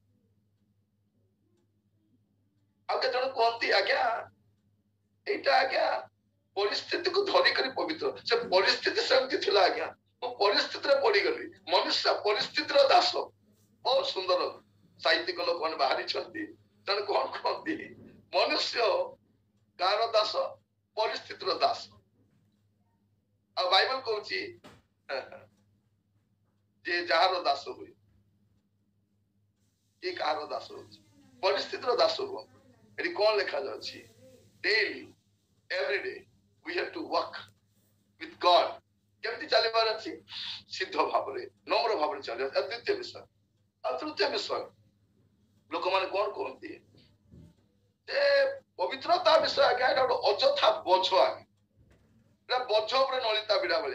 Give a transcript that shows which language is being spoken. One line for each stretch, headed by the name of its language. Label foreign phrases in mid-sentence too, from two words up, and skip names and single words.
Odia: ଆଉ କେତେ ଜଣ କୁହନ୍ତି ଆଜ୍ଞା ଏଇଟା ଆଜ୍ଞା ପରିସ୍ଥିତିକୁ ଧରିକରି ପବିତ୍ର, ସେ ପରିସ୍ଥିତି ସେମିତି ଥିଲା ଆଜ୍ଞା, ପରିସ୍ଥିତିରେ ପଡିଗଲି ମନୁଷ୍ୟ ପରିସ୍ଥିତିର ଦାସ ବହୁତ ସୁନ୍ଦର ସାହିତ୍ୟିକ ଲୋକମାନେ ବାହାରିଛନ୍ତି ତେଣୁ କଣ କହନ୍ତି ମନୁଷ୍ୟ କାହାର ଦାସ ପରିସ୍ଥିତିର ଦାସ ଆଉ ବାଇବଲ କହୁଛି ଯେ ଯାହାର ଦାସ ହୁଏ କିଏ କାହାର ଦାସ ହଉଛି ପରିସ୍ଥିତିର ଦାସ ହୁଅନ୍ତୁ ଏଠି କଣ ଲେଖାଯାଉଛି ଡେଲି
English: everyday we have to work with God
Odia: କେମିତି ଚାଲିବାର ଅଛି ସିଦ୍ଧ ଭାବରେ ନମ୍ର ଭାବରେ ଚାଲିବାର ଦ୍ୱିତୀୟ ବିଷୟ ଆଉ ତୃତୀୟ ବିଷୟ ଲୋକମାନେ କଣ କୁହନ୍ତି ଯେ ପବିତ୍ରତା ବିଷୟ ଆଜ୍ଞା ଏଇଟା ଗୋଟେ ଅଯଥା ବୋଝ ଆଜ୍ଞା ଏଇଟା ବୋଝ ଉପରେ ନଳିତା ବିଡ଼ା ଭଳି